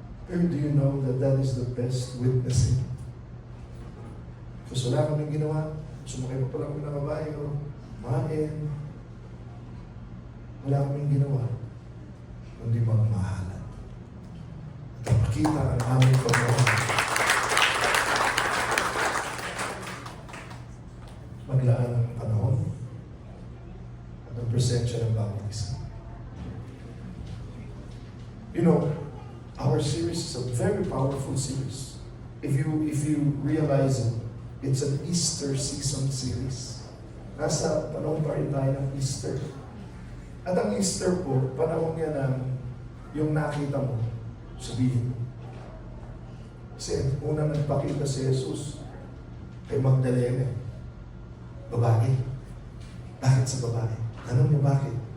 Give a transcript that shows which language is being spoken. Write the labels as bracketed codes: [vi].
[tl] Pero [en] do you know that that is the best witnessing? [tl] Kasi wala kaming ginawa. Sumakay pa pala kami ng kabayo. Kumain. Wala kaming ginawa. Kundi magmahalan. At makita ang aming pagmamahal. Maglaan ng panahon at ang presensya ng bawat isa. [en] You know, our series is a very powerful series. If you realize it, it's an Easter season series. [tl] Nasa panahon pa rin tayo ng Easter. At ang Easter po, panahon niya ng yung nakita mo, sabihin mo. Kasi una nagpakita si Jesus kay Magdalena. Babae. Bakit sa babae? Tanong mo bakit?